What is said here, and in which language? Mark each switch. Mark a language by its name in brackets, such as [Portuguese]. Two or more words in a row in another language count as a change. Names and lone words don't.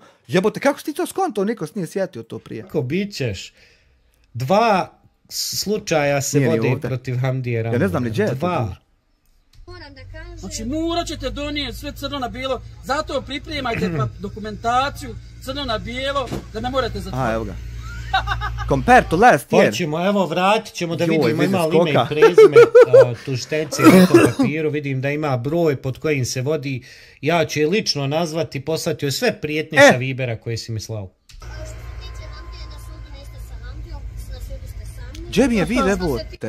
[Bosnian] Jebote, kako si ti to skonto? Niko se nije sjetio to prije. Kako bićeš? 2 slučaja se vode protiv Hamdije Ramona. Ja ne znam ni gdje je to. Moram da kažem... Znači morat ćete donijeti sve crno na bijelo, zato pripremajte dokumentaciju crno na bijelo, da ne morate zatvoriti. Evo ga. [English] Compared to last year. [Bosnian] Hoćemo, evo vratit ćemo da vidimo ima li ime i prezime tužiteljice na tom papiru, vidim da ima broj pod kojim se vodi. Ja ću je lično nazvati, poslati joj sve prijetnje sa Vibera koje si mi slao. Gdje mi je vi jebote?